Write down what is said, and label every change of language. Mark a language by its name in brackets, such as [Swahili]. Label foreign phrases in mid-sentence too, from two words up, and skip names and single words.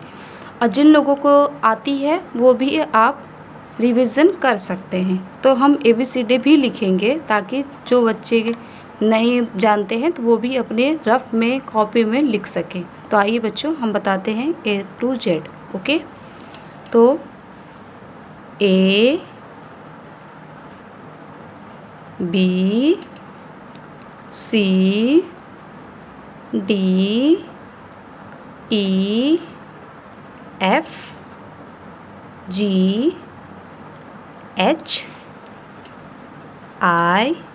[Hindi] और जिन लोगों को आती है वो भी आप रिवीजन कर सकते हैं। तो हम ABCD भी लिखेंगे ताकि जो बच्चे नहीं जानते हैं तो वो भी अपने रफ में कॉपी में लिख सकें। तो आइए बच्चों हम बताते हैं [English] A to Z। [Hindi] ओके, तो [English] A B C D E F G H I